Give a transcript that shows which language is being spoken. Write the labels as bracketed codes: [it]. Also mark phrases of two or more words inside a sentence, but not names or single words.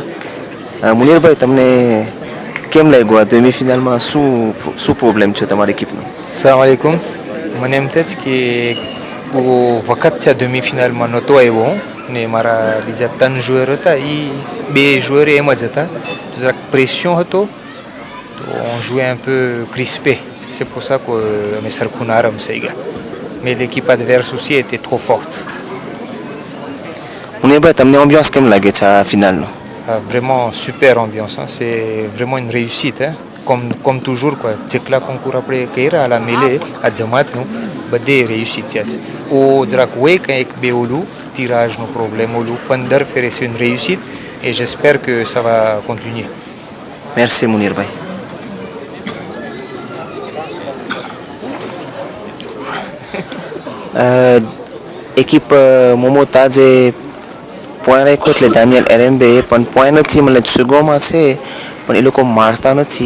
[gu] મુનીરભાઈ, તમને કેમ લાગ્યું આ ડેમી ફિનાલમાં શું પ્રોબ્લેમ છે તમારી એકીપનો? [ar] سلام عليكم. [gu] મને એમ થાય કે બહુ વખત છે ડેમી ફિનાલમાં નહોતો આવ્યો હું, ને મારા બીજા 3 જોયર હતા એ 2 જોયર એમ જ હતા, તો જરાક પ્રેશન હતો તો [fr] on jouait un peu crispé, c'est pour ça que [gu] અમે સરખું ના રમસાઈ ગયા, [fr] mais l'équipe adverse aussi était trop forte. [gu] મુનીરભાઈ, તમને એમ્બિયન્સ કેમ લાગે છે આ ફિનાલનો? [fr] Vraiment super ambiance, hein. C'est vraiment une réussite, hein. Comme toujours quoi. [gu] જેટલા કોન્કુર આપણે કર્યા આ મેલે આ જમાતનું બધે réussite છે. ઓ જરાક હોય કંઈ એક બે ઓલું tirage નો પ્રોબ્લેમ ઓલું 15 ફેરે [fr] c'est une réussite et j'espère que ça va continuer. Merci મુનીરભાઈ. [gu] એકીપ મોમોતાજે પોઈન્ટ રાખ્યો એટલે દાનિયલ એરેમ્બે, પણ પોઈન્ટ નથી, મને સુગોમાં છે પણ એ લોકો મારતા નથી.